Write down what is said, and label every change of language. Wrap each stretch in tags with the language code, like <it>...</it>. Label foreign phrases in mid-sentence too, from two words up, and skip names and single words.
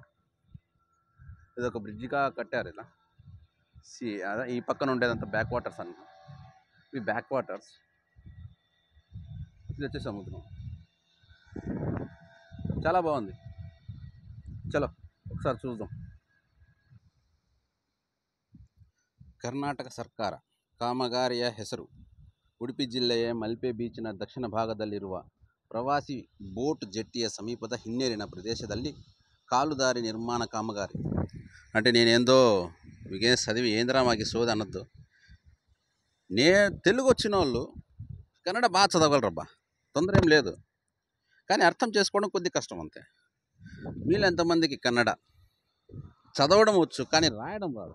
<te>ఇది ఒక బ్రిడ్జిగా కట్టారు ఇలా. అదే ఈ పక్కన ఉండేదంతా బ్యాక్ వాటర్స్ అన్న. ఇవి బ్యాక్ వాటర్స్, ఇది వచ్చే సముద్రం. చాలా బాగుంది. చలో ఒకసారి చూద్దాం.</te> <kn>ಕರ್ನಾಟಕ ಸರ್ಕಾರ ಕಾಮಗಾರಿಯ ಹೆಸರು ಉಡುಪಿ ಜಿಲ್ಲೆಯ ಮಲ್ಪೆ ಬೀಚ್ನ ದಕ್ಷಿಣ ಭಾಗದಲ್ಲಿರುವ ಪ್ರವಾಸಿ ಬೋಟ್ ಜೆಟ್ಟಿಯ ಸಮೀಪದ ಹಿನ್ನೀರಿನ ಪ್ರದೇಶದಲ್ಲಿ ಕಾಲುದಾರಿ ನಿರ್ಮಾಣ ಕಾಮಗಾರಿ.</kn> <te>అంటే నేనేందో మీకేం చదివి ఏంద్రా మాకు సోది అనొద్దు. తెలుగు వచ్చిన వాళ్ళు కన్నడ బాగా చదవగలరబ్బా, తొందర ఏం లేదు. కానీ అర్థం చేసుకోవడం కొద్ది కష్టం అంతే. మీలో ఎంతమందికి కన్నడ చదవడం వచ్చు కానీ రాయడం రాదు?</te>